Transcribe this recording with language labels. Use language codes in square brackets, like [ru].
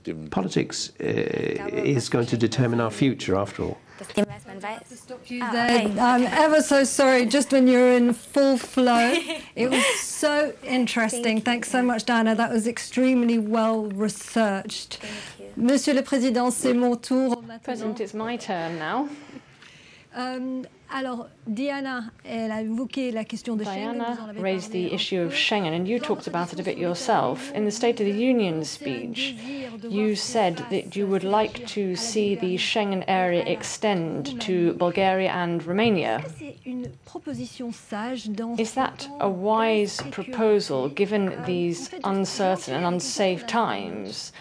[en] Politics is going to determine our future, after all. I'm ever so sorry, just when you're in full flow. It was so interesting. Thanks so much, Diana. That was extremely well researched. [fr] Monsieur le Président, c'est mon tour. [en] President, it's my turn now. [fr] Alors, Diana, elle a évoqué la question de Schengen. [en] Diana raised the issue of Schengen, and you talked about it a bit yourself. In the State of the Union speech, you said that you would like to see the Schengen area extend to Bulgaria and Romania. Is that a wise proposal, given these uncertain and unsafe times?